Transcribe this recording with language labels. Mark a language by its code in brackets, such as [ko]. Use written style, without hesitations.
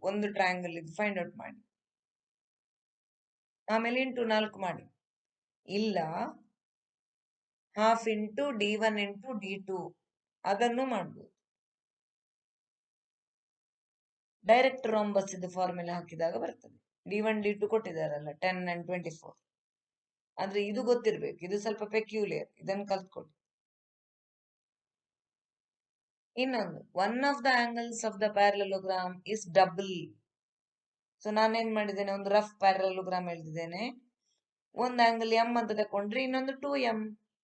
[kn] ಒಂದು ಟ್ರಯಾಂಗಲ್ ಇದು find out ಮಾಡಿ, ಆಮೇಲೆ ಇಂಟು 4 ಮಾಡಿ. ಇಲ್ಲ half into D1 into D2 ಅದನ್ನು ಮಾಡಬಹುದು. ಡೈರೆಕ್ಟ್ ರಾಂಬಸ್ ಇದು ಫಾರ್ಮುಲಾ ಹಾಕಿದಾಗ ಬರ್ತದೆ. D1 D2 ಕೊಟ್ಟಿದಾರಲ್ಲ 10 and 24. ಆದ್ರೆ ಇದು ಗೊತ್ತಿರ್ಬೇಕು, ಇದು ಸ್ವಲ್ಪ ಪೆಕ್ಯುಲಿಯರ್, ಇದನ್ನು ಕಲ್ತ್ಕೊಳ್ಳಿ. [en] ಇನ್ನೊಂದು, one of the angles of the parallelogram is double. [kn] So ನಾನೇನ್ ಮಾಡಿದ್ದೇನೆ, ಒಂದು ರಫ್ ಪ್ಯಾರಲೋಗ್ರಾಮ್ ಎಳೆದಿದ್ದೇನೆ. ಒಂದು ಆಂಗಲ್ ಎಂ ಅಂತ ತಕೊಂಡ್ರೆ ಇನ್ನೊಂದು 2m.